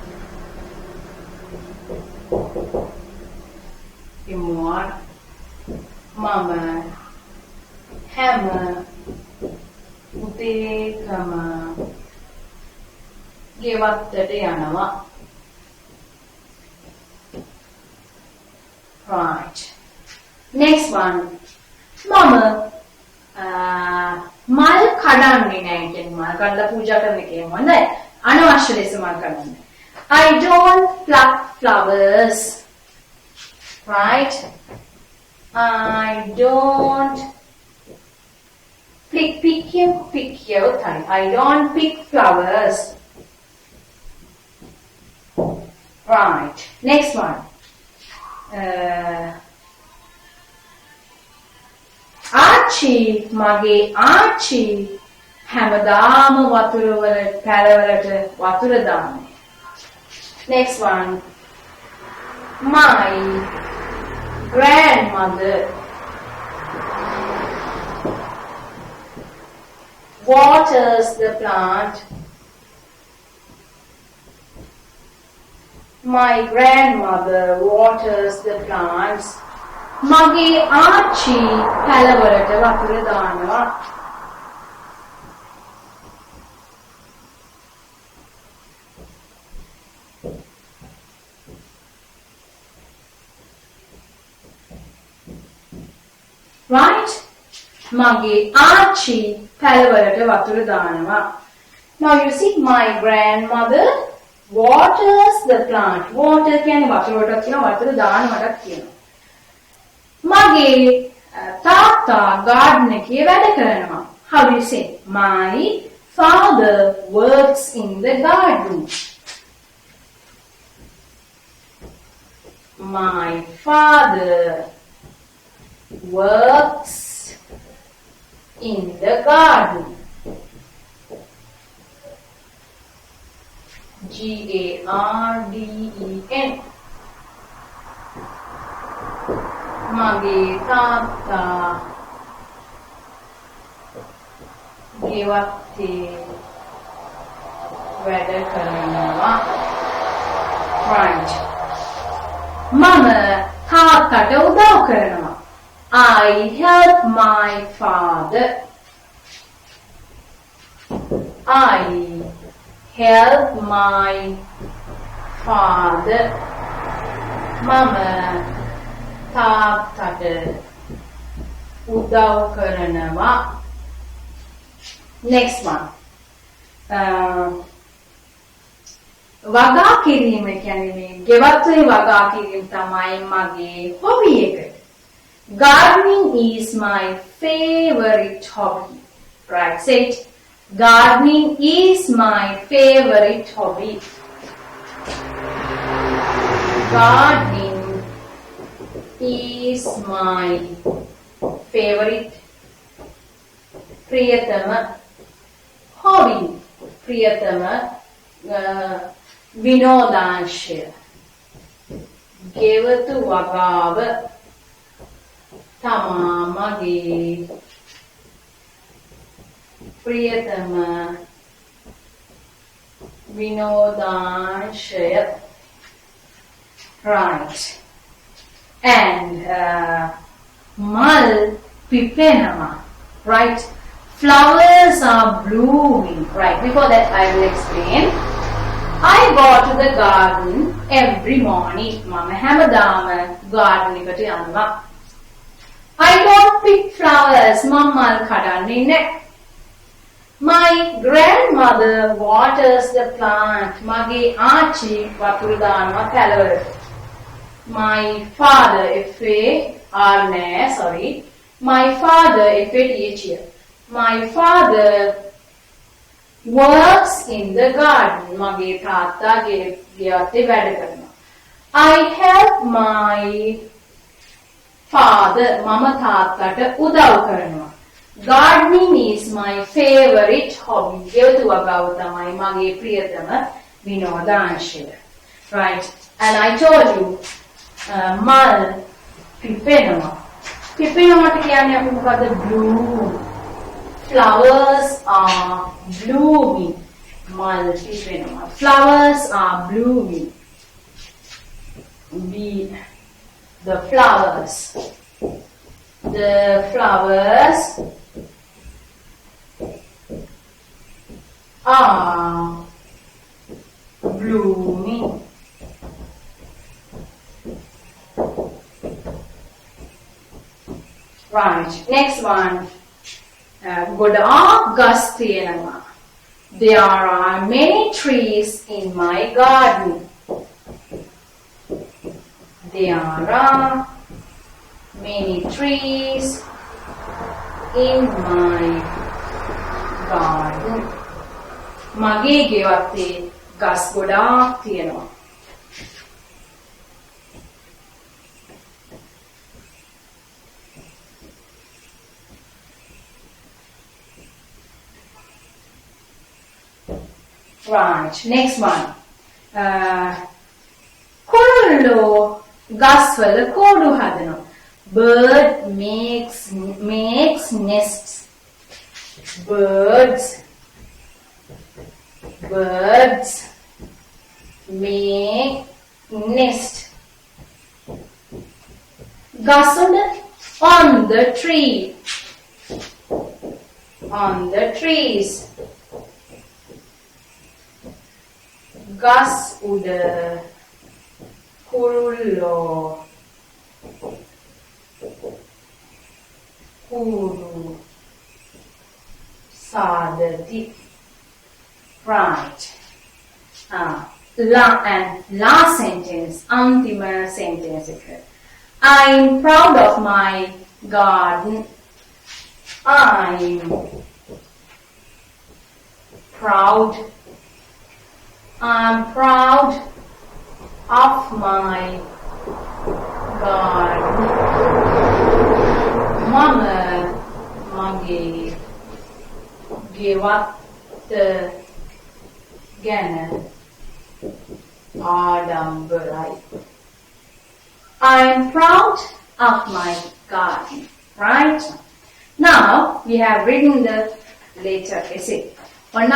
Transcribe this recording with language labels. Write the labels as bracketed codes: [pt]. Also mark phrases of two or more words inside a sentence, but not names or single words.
[si] ඉමෝර් මම හැමර් උදේකම ගෙවත්තට යනවා. Right. [en] Next one. [si] මම මල් කඩන්නේ නැහැ කියන්නේ මල් කඩලා පූජා කරන එක හොඳයි. අනවශ්‍ය ලෙස මල් කඩන්නේ. [en] I don't pluck flowers. Right? I don't pick your time. I don't pick flowers. Right. Next one. [si] Archie, mage Archie හැමදාම වතුර වල පැලවලට වතුර දාන්නේ. [en] Next one. My grandmother waters the plant. My grandmother waters the plants. [si] Mage Archie පැලවලට වතුර දානවා. Right? Mage Archie පැලවලට වතුර දානවා. [en] Now you see my grandmother waters the plant. [si] Water කියන්නේ වතුරටත් කියනවා වතුර දානවටත් කියනවා. මගේ තාත්තා garden එකේ වැඩ කරනවා. [en] How do you say? My father works in the garden. My father works in the garden. Garden. [si] මගේ තාත්තා ගෙවත්තේ වැඩ කරනවා. Right. Mama තාත්තට උදව් කරනවා. [en] I help my father. I help my father. [si] Mama තාත්තට උදව් කරනවා. [en] Next one. [si] වගා කිරීම කියන්නේ ගෙවත්වේ වගා කිරීම තමයි මගේ hobby එක. [en] Gardening is my favorite hobby. Right, say it. Gardening is my favorite hobby. Gardening is my favorite ප්‍රියතම hobby. [si] ප්‍රියතම විනෝදාංශය. ගෙවතු වගාව තමා මගේ ප්‍රියතම විනෝදාංශය. [en] Right. And [si] මල් පිපෙනවා. [en] Right. Flowers are blooming. Right. Before that, I will explain. I go to the garden every morning. [si] Mama හැමදාම garden එකට යනවා. [en] I don't pick flowers. [si] මම මල් කඩන්නේ නැහැ. [en] My grandmother waters the plant. [si] මගේ ආච්චි වතුර දානවා පැලවලට. [en] My father, My father, My father works in the garden. [si] මගේ තාත්තා ගෙවත්තේ වැඩ කරනවා. [en] I help my father. [si] මම තාත්තට උදව් කරනවා. [en] Gardening is my favorite hobby. [si] ගෙවතු වගාව තමයි මගේ ප්‍රියතම විනෝදාංශය. [en] Right. And I told you, [si] මල් පිපෙනවා. පිපෙනවට කියන්නේ අපි මොකද? [en] Bloom. Flowers are blooming. මල් පිපෙනවා. Flowers are blooming. The flowers. The flowers are blooming. Right. Next one. [si] ගොඩාක් ගස් තියෙනවා. [en] There are many trees in my garden. There are many trees in my garden. [si] මගේ ගෙවත්තේ ගස් ගොඩාක් තියෙනවා. [en] Right. Next one. [si] කුරුල්ලෝ ගස්වල කූඩු හදනවා. [en] Bird makes nests. Birds make nest. ගස්වල on the tree. On the trees. [si] ගස් උඩ කුරුල්ලෝ කූඩු සාදති. [en] Right. Last sentence, antima sentence. I'm proud of my garden. I'm proud of my garden. [si] මම මගේ ගෙවත්ත ගැන ආඩම්බරයි. [en] I am proud of my garden. Right? Now we have written the later essay.